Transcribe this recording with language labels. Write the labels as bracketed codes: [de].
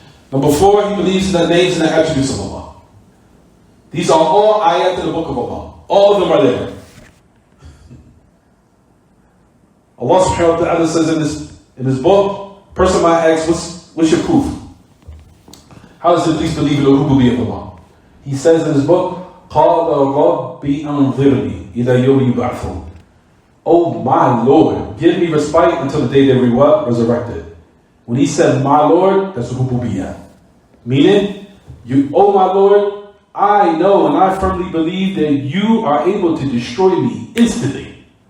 [en] Number 4, he believes in the names and the attributes of Allah. These are all ayat in the book of Allah. All of them are there. Allah subhanahu wa ta'ala says in this book, person might ask, what's your proof? How does Iblis believe in the rububiyyah of Allah? He says in his book, [ar] قَالَ رَبِّ أَنظِرْنِي إِلَى يَوْمِ يُبْعَثُونَ. [en] Oh my Lord, give me respite until the day they were resurrected. When he said, my Lord, that's rububiyyah. Meaning, oh my Lord, I know and I firmly believe that you are able to destroy me instantly.